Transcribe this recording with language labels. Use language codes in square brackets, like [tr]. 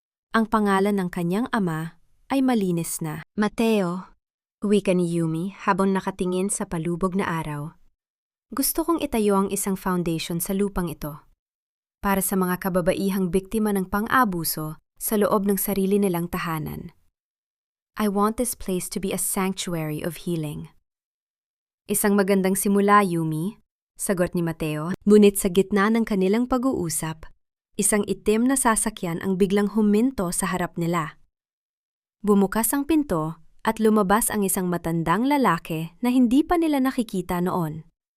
[tl] Ang pangalan ng kanyang ama ay malinis na. Mateo, wika ni Yumi habang nakatingin sa palubog na araw. Gusto kong itayo ang isang foundation sa lupang ito. Para sa mga kababaihang biktima ng pang-abuso sa loob ng sarili nilang tahanan. [en] I want this place to be a sanctuary of healing. [tl] Isang magandang simula, Yumi, sagot ni Mateo. Ngunit sa gitna ng kanilang pag-uusap, isang itim na sasakyan ang biglang huminto sa harap nila. Bumukas ang pinto at lumabas ang isang matandang lalaki na hindi pa nila nakikita noon.